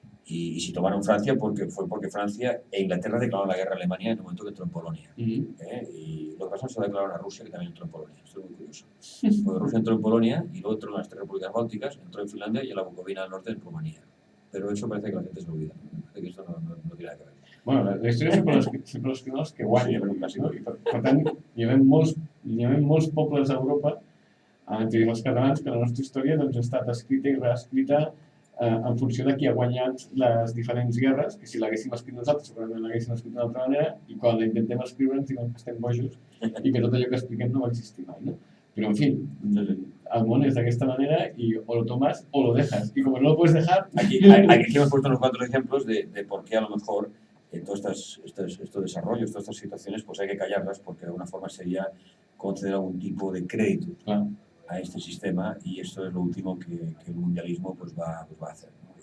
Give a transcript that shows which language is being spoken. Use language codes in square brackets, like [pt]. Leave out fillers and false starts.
[es] Y si tomaron Francia fue porque Francia e Inglaterra declararon la guerra a Alemania en el momento que entró en Polonia. Y lo que pasa es que se declararon a Rusia, que también entró en Polonia. Esto es muy curioso. Porque Rusia entró en Polonia y luego entró en las 3 repúblicas bálticas, entró en Finlandia y en la Bucovina del Norte en Rumanía. Pero eso parece que la gente se olvida. Parece que esto no tiene nada que ver. [ca] Bueno, la història sempre l'escriuen els que guanyen, no? I per tant, hi ha molts pobles a Europa, entre els catalans, que la nostra història doncs, ha estat escrita i reescrita en funció de qui ha guanyat les diferents guerres, que si l'haguéssim escrit nosaltres segurament l'haguéssim escrit d'una altra manera, i quan la intentem escriure ens diuen que estem bojos i que tot allò que expliquem no va existir mai, ¿no? [es] Pero en fin, [ca] el món [es] es de esta manera y o lo tomas o lo dejas. Y como no lo puedes dejar... Aquí hemos puesto unos cuantos ejemplos de por qué a lo mejor todos estos desarrollos, todas estas situaciones, pues hay que callarlas porque de alguna forma sería conceder algún tipo de crédito a este sistema y esto es lo último que el mundialismo pues va a hacer, ¿no?